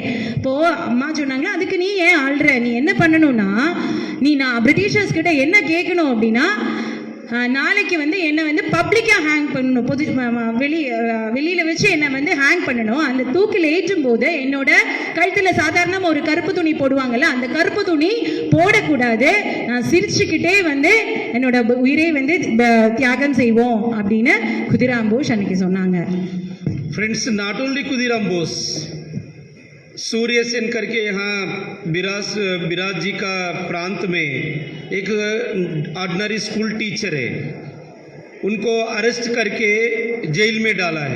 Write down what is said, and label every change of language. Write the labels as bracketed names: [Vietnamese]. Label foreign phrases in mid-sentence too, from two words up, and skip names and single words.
[Tamil] இப்போ அம்மா சொன்னாங்களா, அதுக்கு நீ ஏன் அழுற, நீ என்ன பண்ணணும்னா நான் பிரிட்டிஷர்ஸ் கிட்ட என்ன கேட்கணும் அப்படின்னா, நாளைக்கு வந்து என்ன வந்து பப்ளிக்கா ஹேங் பண்ணணும், வெளியில வச்சு என்ன வந்து ஹேங் பண்ணணும். அந்த தூக்கில் ஏற்றும் போது என்னோட கழுத்துல சாதாரண ஒரு கருப்பு துணி போடுவாங்கல்ல, அந்த கருப்பு துணி போடக்கூடாது, நான் சிரிச்சுக்கிட்டே வந்து என்னோட உயிரை வந்து தியாகம் செய்வோம் அப்படின்னு குதிராம் போஸ் அன்னைக்கு சொன்னாங்க. [Hindi] फ्रेंड्स, [English] not only [Hindi] खुदीराम बोस, सूर्य सेन करके यहाँ बिराज जी का प्रांत में एक [English] ordinary school teacher [Hindi] है, उनको अरेस्ट करके जेल में डाला है.